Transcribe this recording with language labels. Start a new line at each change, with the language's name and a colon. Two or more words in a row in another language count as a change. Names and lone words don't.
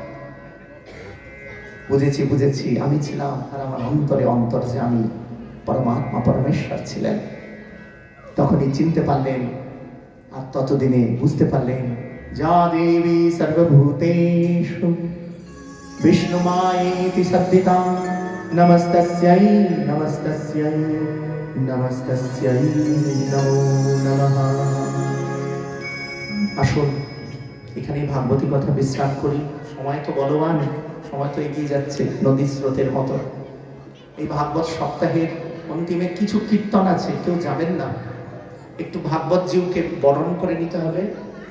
Bangla: বুঝেছি বুঝেছি, আমি ছিলাম, আর আমার অন্তরে অন্তর্যামী পরমাত্মা পরমেশ্বর ছিলেন। তখনই চিনতে পারলেন, আর ততদিনে বুঝতে পারলেন,
Sanskrit: যা দেবী সর্বভূতেষু বিষ্ণু মায়েতি সদ্দিতা, নমস্তস্যৈ নমস্তস্যৈ নমস্তস্যৈ নমো নমঃ।
Bangla: আসুন এখানে ভাগবতী কথা বিশ্রাম করি। সময় তো বলবান, সময় তো এগিয়ে যাচ্ছে নদীর স্রোতের মতো। এই ভাগবত সপ্তাহের অন্তিমে কিছু কীর্তন আছে, কেউ যাবেন না, একটু ভাগবত জিউকে বরণ করে নিতে হবে।